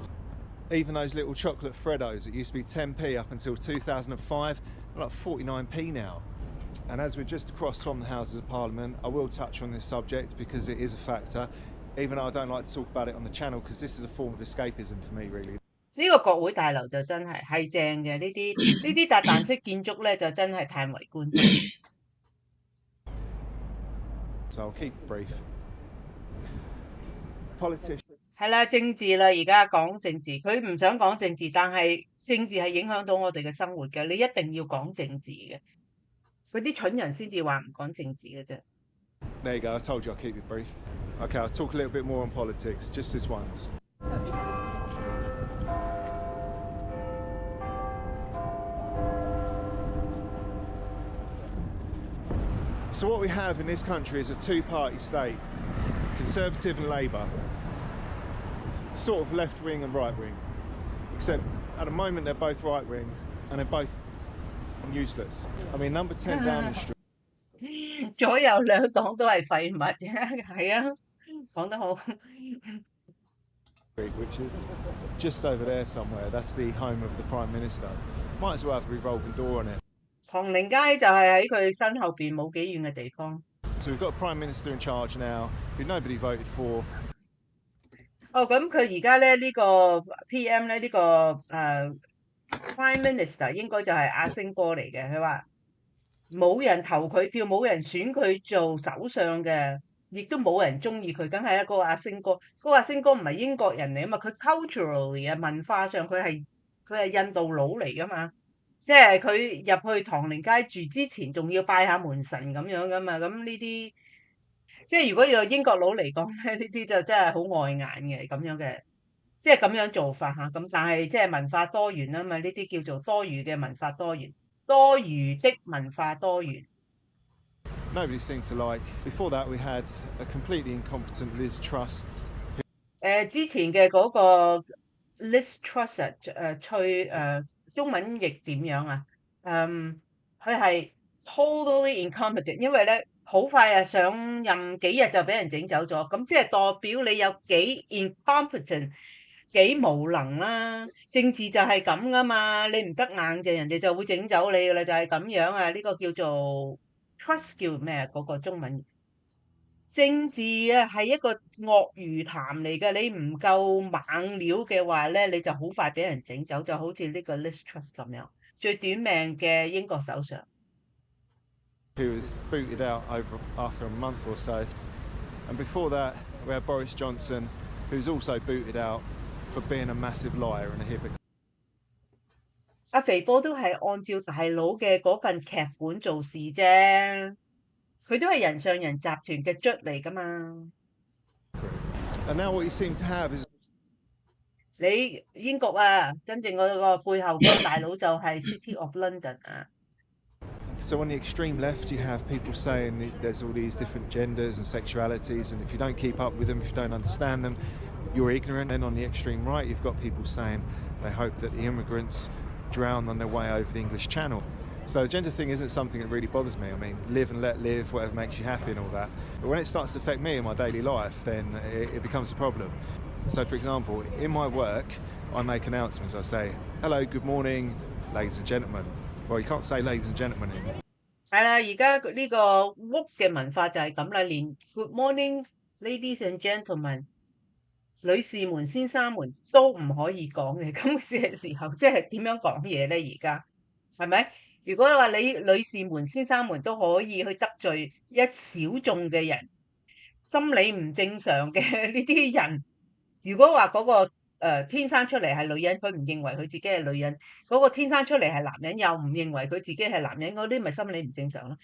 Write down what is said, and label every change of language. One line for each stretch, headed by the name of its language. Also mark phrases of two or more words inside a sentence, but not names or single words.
English: Even those little chocolate Freddos that used to be 10p up until 2005, are like 49p now. And as we're just across from the Houses of Parliament, I will touch on this subject because it is a factor, even though I don't like to talk about it on the channel because this is a form of escapism for me, really.
Cantonese: 呢個國會大樓就真係正嘅，呢啲達旦式建築咧就真係歎為觀止。
English: So I'll keep it brief. Politicians.
Cantonese: 係啦，政治啦，而家講政治，佢唔想講政治，但係政治係影響到我哋嘅生活嘅，你一定要講政治嘅。嗰啲蠢人先至話唔講政治嘅啫。
English: There you go, I told you I'll keep it brief. Okay, I'll talk a little bit more on politics, just this once. So what we have in this country is a two-party state, Conservative and Labour, sort of left-wing and right-wing, except at the moment they're both right-wing and they're both useless. I mean, number 10 Downing Street.
Cantonese: 左右兩黨都係廢物，係啊，講得好。
English: Which is just over there somewhere. That's the home of the Prime Minister. Might as well have a revolving door on it.
Cantonese: 唐寧街就係喺佢身後邊冇幾遠嘅地方。
English: So we've got a Prime Minister in charge now, who nobody voted for.
Cantonese: 哦，咁佢而家咧呢個 PM 咧呢個
English: Prime Minister
Cantonese: 應該就係阿星哥嚟嘅。佢話冇人投佢票，冇人選佢做首相嘅，亦都冇人中意佢，梗係一個阿星哥。嗰個阿星哥唔係英國人嚟啊嘛，佢 culturally 啊文化上佢係印度佬嚟噶嘛。即係佢入去唐寧街住之前，仲要拜下門神咁樣噶嘛。咁呢啲即係如果有英國佬嚟講咧，呢啲就真係好礙眼嘅咁樣嘅，即係咁樣做法嚇。咁但係即係文化多元啊嘛，呢啲叫做多餘嘅文化多元，多餘的文化多元。
English: Nobody seemed to like. Before that, we had a completely incompetent Liz Truss.
Cantonese: 之前嘅嗰個 Liz Truss 中文譯點樣啊？佢係
English: totally incompetent，
Cantonese: 因為咧好快啊上任幾日就俾人整走咗，咁即係代表你有幾 incompetent， 幾無能啦。政治就係咁噶嘛，你唔得硬就人哋就會整走你噶啦，就係咁樣啊。呢個叫做 trust 叫咩啊？嗰個中文政治啊係一個鱷魚潭嚟嘅，你唔夠猛料嘅話咧，你就好快俾人整走，就好似呢個 Liz Truss 咁樣，最短命嘅英國首相。
English: Who was booted out after a month or so. And before that, we had Boris Johnson, who's also booted out for being a massive liar and a hypocrite.
Cantonese: 阿肥波都係按照大佬嘅嗰份劇本做事啫，佢都係人上人集團嘅卒嚟㗎嘛。
English: And now what he seems to have is
Cantonese: 你英國啊，真正嗰個背後嗰個大佬就係 City of London 啊。
English: So on the extreme left, you have people saying there's all these different genders and sexualities, and if you don't keep up with them, if you don't understand them, you're ignorant. And on the extreme right, you've got people saying they hope that the immigrants drown on their way over the English Channel. So the gender thing isn't something that really bothers me. I mean, live and let live, whatever makes you happy and all that. But when it starts to affect me in my daily life, then it becomes a problem. So for example, in my work, I make announcements. I say, hello, good morning, ladies and gentlemen. Well, you can't say ladies and gentlemen anymore.
Cantonese: 係啦，而家呢個屋嘅文化就係咁啦，連
English: Good morning, ladies and gentlemen，
Cantonese: 女士們、先生們都唔可以講嘅。咁嘅時候，即係點樣講嘢咧？而家係咪？如果話你女士們、先生們都可以去得罪一小眾嘅人，心理唔正常嘅呢啲人，如果話嗰個天生出嚟係女人，佢唔認為佢自己係女人；嗰個天生出嚟係男人，又唔認為佢自己係男人，嗰啲咪心理唔正常咯。